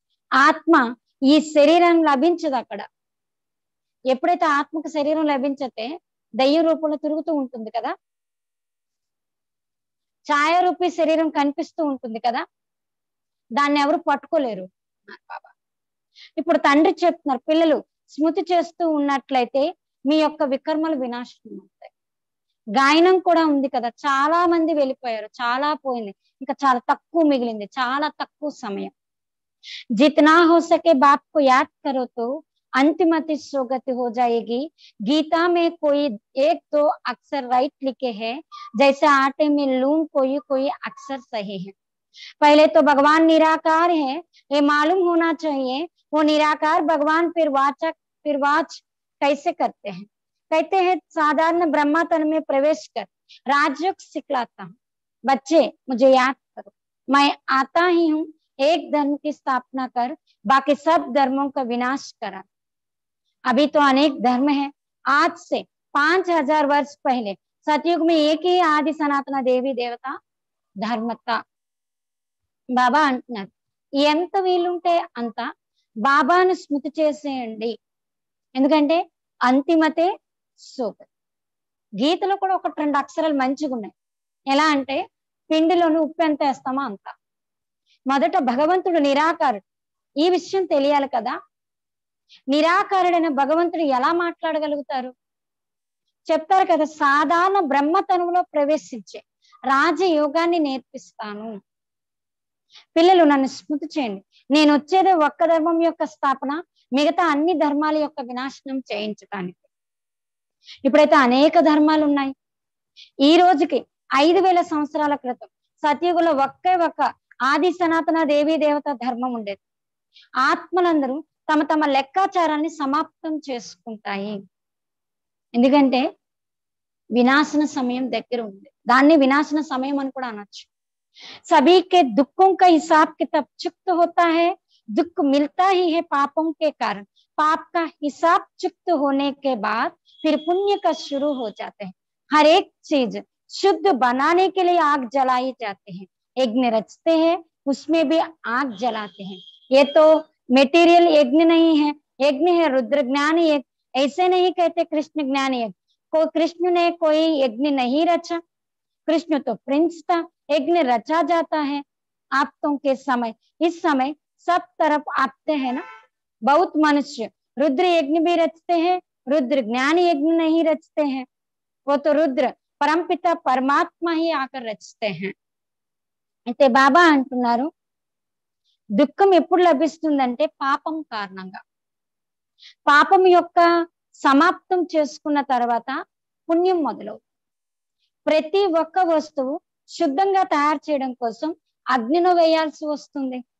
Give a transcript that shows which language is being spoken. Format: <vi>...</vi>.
<te>ఆత్మ ఈ శరీరం లభించదు అక్కడ. ఎప్పుడైతే ఆత్మకు శరీరం లభించతే దయ్య రూపంలో తిరుగుతూ ఉంటుంది కదా, ఛాయారూపి శరీరం కనిపిస్తూ ఉంటుంది కదా, దాన్ని ఎవరు పట్టుకోలేరు బాబా. ఇప్పుడు తండ్రి చెప్తున్నారు, పిల్లలు స్మృతి చేస్తూ ఉన్నట్లయితే మీ యొక్క వికర్మలు వినాశనం అవుతాయి. గాయనం కూడా ఉంది కదా, చాలా మంది వెళ్ళిపోయారు, చాలా పోయింది, ఇంకా చాలా తక్కువ మిగిలింది, చాలా తక్కువ సమయం.</te> <hi>जितना हो सके बाप को याद करो तो अंतिमति सोगति हो जाएगी। गीता में कोई एक दो अक्षर राइट लिखे हैं, जैसे आटे में लून कोई कोई अक्षर सही है। पहले तो भगवान निराकार है, ये मालूम होना चाहिए। वो निराकार भगवान फिर वाच कैसे करते हैं? कहते हैं साधारण ब्रह्मा तन में प्रवेश कर राजयोग सिखलाता हूँ। बच्चे मुझे याद करो, मैं आता ही हूँ, एक धर्म की स्थापना कर बाकी सब धर्मों का विनाश करा। अभी तो अनेक धर्म है, आज से 5000 वर्ष पहले सतयुग में एक ही आदि सनातन देवी देवता धर्म था।</hi> <te>బాబా అంటున్నారు, ఎంత వీలుంటే అంత బాబాను స్మృతి చేసేయండి, ఎందుకంటే అంతిమతే సోగతి. గీతలో కూడా ఒకటి రెండు అక్షరాలు మంచిగా ఉన్నాయి. ఎలా అంటే పిండిలోని ఉప్పు ఎంత వేస్తామో అంత. మొదట భగవంతుడు నిరాకారుడు, ఈ విషయం తెలియాలి కదా. నిరాకారుడైన భగవంతుడు ఎలా మాట్లాడగలుగుతారు? చెప్తారు కదా, సాధారణ బ్రహ్మ తనువులో ప్రవేశించే రాజయోగాన్ని నేర్పిస్తాను. పిల్లలు నన్ను స్మృతి చేయండి, నేను వచ్చేది ఒక్క ధర్మం యొక్క స్థాపన, మిగతా అన్ని ధర్మాల యొక్క వినాశనం చేయించడానికి. ఇప్పుడైతే అనేక ధర్మాలు ఉన్నాయి. ఈ రోజుకి 5000 సంవత్సరాల క్రితం సతయుగంలో ఒకే ఒక్క ఆది సనాతన దేవీ దేవత ధర్మం ఉండేది. ఆత్మలందరూ తమ తమ లెక్కాచారాన్ని సమాప్తం చేసుకుంటాయి, ఎందుకంటే వినాశన సమయం దగ్గర ఉంది. దాన్ని వినాశన సమయం అని కూడా అనొచ్చు.</te> <hi>सभी के दुखों का हिसाब किताब चुक्त होता है, दुख मिलता ही है पापों के कारण। पाप का हिसाब चुक्त होने के बाद फिर पुण्य का शुरू हो जाते हैं। हर एक चीज शुद्ध बनाने के लिए आग जलाई जाते हैं, यज्ञ रचते हैं, उसमें भी आग जलाते हैं। ये तो मेटीरियल यज्ञ नहीं है, यज्ञ है रुद्र ज्ञान यज्ञ। ऐसे नहीं कहते कृष्ण ज्ञान यज्ञ, कृष्ण ने कोई यज्ञ नहीं रचा, कृष्ण तो प्रिंस था, यज्ञ रचा जाता है आप्तों के समय। इस समय सब तरफ आते हैं ना, बहुत मनुष्य रुद्र यज्ञ भी रचते हैं, रुद्र ज्ञान यज्ञ नहीं रचते हैं। वो तो रुद्र परमपिता परमात्मा ही आकर रचते हैं।</hi> <te>అయితే బాబా అంటున్నారు, దుఃఖం ఎప్పుడు లభిస్తుందంటే పాపం కారణంగా. పాపం యొక్క సమాప్తం చేసుకున్న తర్వాత పుణ్యం మొదలవుతుంది. ప్రతి ఒక్క వస్తువు శుద్ధంగా తయారు చేయడం కోసం అగ్నిలో వేయాల్సి వస్తుంది.</te>